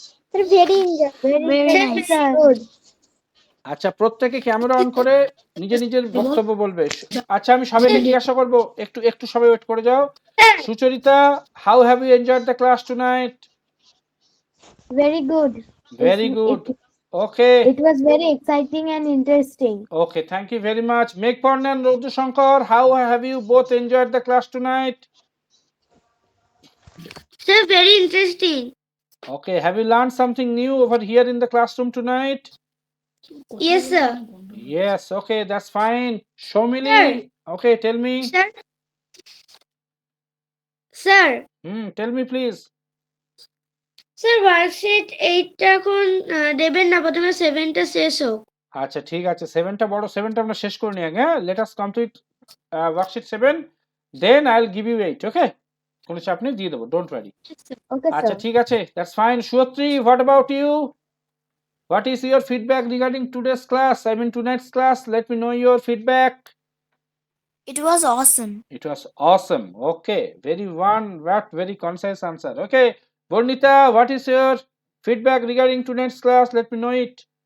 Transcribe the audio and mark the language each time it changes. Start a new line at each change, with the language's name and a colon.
English: Sir very enjoy. Very nice. Sir. Good.
Bangla: আচ্ছা প্রত্যেকে camera on করে নিজের বক্তব্য বলবে। আচ্ছা আমি সবাইকে জিজ্ঞাসা করবো, একটু সবাই ওয়েট করে যাও। Sucharita,
English: How have you enjoyed the class tonight? Very good. Very good. Okay It was very exciting and interesting. Okay, thank you very much. Meghparna and Roudra Shankar, how have you both enjoyed the class tonight? Sir very interesting. Okay, have you learned something new over here in the classroom tonight? Yes, sir. Yes, okay, that's fine. Shomili, okay, tell me. Sir. Sir. Tell me please.
Bangla: Sir worksheet 8টা এখন দেবেন না, প্রথমে 7টা শেষ হোক। আচ্ছা ঠিক আছে, 7টা বড় 7টা আমরা শেষ করে নিই আগে। হ্যাঁ,
English: let us complete worksheet 7, then I'll give you 8, okay?
Bangla: কোনো চাপ নেই, দিয়ে দেবো,
English: don't worry. Okay,
Bangla: আচ্ছা
English: sir.
Bangla: ঠিক আছে,
English: that's fine. Shuatri, what about you? What is your feedback regarding today's class? I mean tonight's class. Let me know your feedback. It was awesome. It was awesome. Okay, very concise answer. Okay, Bornita, what is your feedback regarding tonight's class? Let me know it.